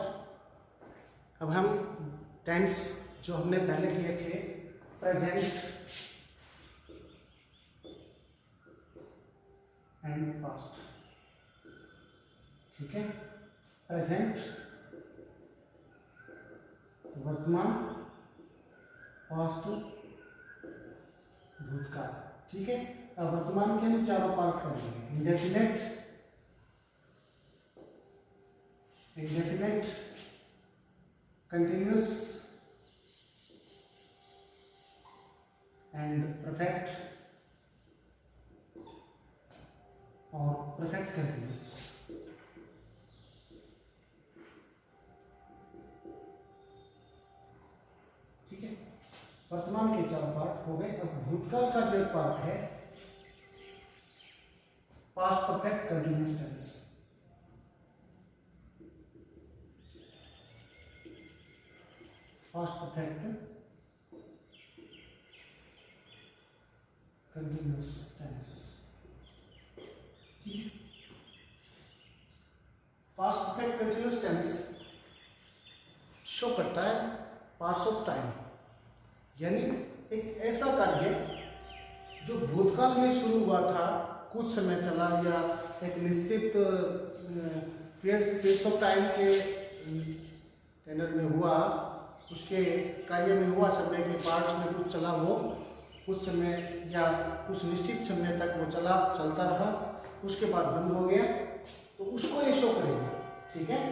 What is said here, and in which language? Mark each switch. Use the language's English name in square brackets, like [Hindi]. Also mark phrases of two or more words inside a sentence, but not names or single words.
[Hindi] अब हम टेंस जो हमने पहले किए थे, [English] present and past, [Hindi] ठीक है। प्रेजेंट वर्तमान, पास्ट भूतकाल, ठीक है। अब वर्तमान के हम चारों पार्ट करेंगे, इंडेफिनेट, [English] indefinite, continuous and perfect और perfect continuous। [Hindi] ठीक है, वर्तमान के चार पार्ट हो गए। अब भूतकाल का जो एक पार्ट है, [English] past perfect continuous tense. Past perfect continuous tense, [Hindi] ठीक है। [English] Past perfect continuous tense [Hindi] शो करता है [English] pass of time, [Hindi] यानी एक ऐसा कार्य जो भूतकाल में शुरू हुआ था, कुछ समय चला या एक निश्चित [English] period of time [Hindi] के टेनर में हुआ, उसके कार्य में हुआ, समय के पार्ट में कुछ चला, वो कुछ समय या कुछ निश्चित समय तक वो चलता रहा, उसके बाद बंद हो गया, तो उसको ये शो करेगा, ठीक है।